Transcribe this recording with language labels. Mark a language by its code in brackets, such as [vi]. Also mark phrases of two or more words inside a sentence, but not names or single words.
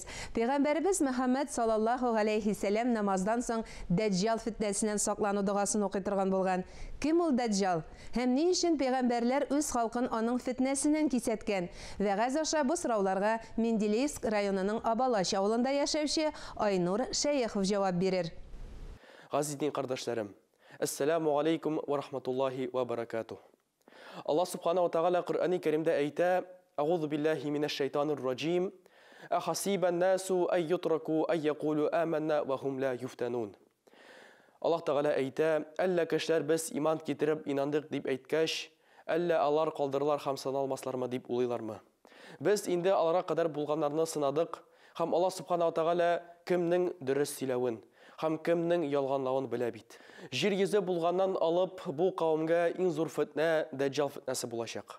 [tt] Пәйгамбәрбез Мөхәммәд [ar] صلى الله عليه سلام [tt] намаздан соң Дәҗҗал фитнәсеннән саклану дугасын укый торган булган. Кем ул Дәҗҗал? Һәм ни өчен пәйгамбәрләр үз халкын аның фитнәсеннән кисәткән? Вәгазь аша бу сорауларга Менделеевск районының Абалач авылында яшәүче Айнур Шәйехов җавап бирер. Газиз дин кардәшләрем, [ar] السلام عليكم ورحمة الله وبركاته. الله سبحانه وتعالى [tt] Құр'ани кәримдә әйтә: [ar] "أعوذ بالله من الشيطان الرجيم. أحسب الناس أن يتركوا أن يقولوا آمنا وهم لا يفتنون." [tt] Аллах тағала әйтә: "Әллә кешеләр без иман китереп инандык дип әйткәч, әллә алар калдырылар һәм саналмаслармы дип уйлыйлармы?" Без инде аларга кадәр булганнарны сынадык, һәм [ar] الله سبحانه وتعالى [tt] кемнең дөрес сөйләвен һәм кемнең ялганлавын белә бит. Җир йөзе булганнан алып бу кавымга иң зур фитнә Даҗҗал фитнәсе булачак.